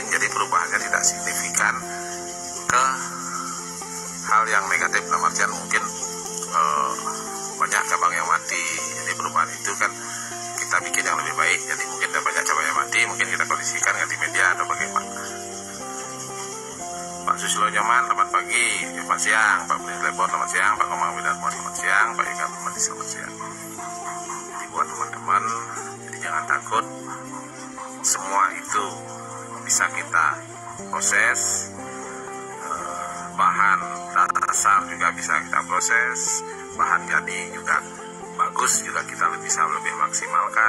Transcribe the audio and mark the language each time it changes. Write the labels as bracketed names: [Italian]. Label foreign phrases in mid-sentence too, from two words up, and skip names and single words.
[Indonesian] Jadi perubahannya tidak signifikan ke hal yang negatif, dalam artian mungkin banyak cabang yang mati. Jadi perubahan itu kan kita bikin yang lebih baik. Jadi mungkin ada banyak cabang yang mati, mungkin kita kondisikan ganti media atau bagaimana. Pak Susilo Nyoman, selamat pagi. Selamat siang. Pak Budi Lebor, selamat siang. Pak Komang Widarmo, selamat siang. Pak Ika Permadi, selamat siang. Jadi buat teman-teman, jadi jangan takut. Semua itu bisa kita proses. Bahan dasar juga bisa kita proses. Bahan jadi juga bagus, juga kita bisa lebih maksimalkan.